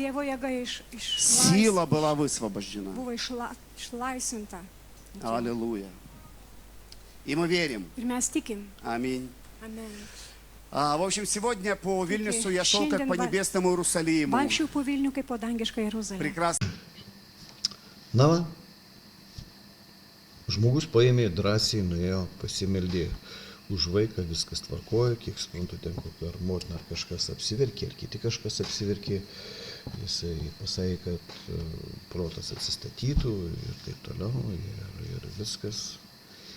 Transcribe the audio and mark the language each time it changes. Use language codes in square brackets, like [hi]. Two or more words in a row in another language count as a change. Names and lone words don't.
[ru] Сила была высвобождена. Аллилуйя. И мы верим. Аминь. В общем, сегодня по Вильнюсу я шел как по небесному Иерусалиму. Прекрасно. [lt] Na va, žmogus paėmė drąsiai, nuėjo, pasimeldė už vaiką, viskas tvarkojo, kiek suprantu, ten kokia ar motina ar kažkas apsiverkė, ar kiti kažkas apsiverkė. Jisai pasakė, kad protas atsistatytų ir taip toliau, ir viskas.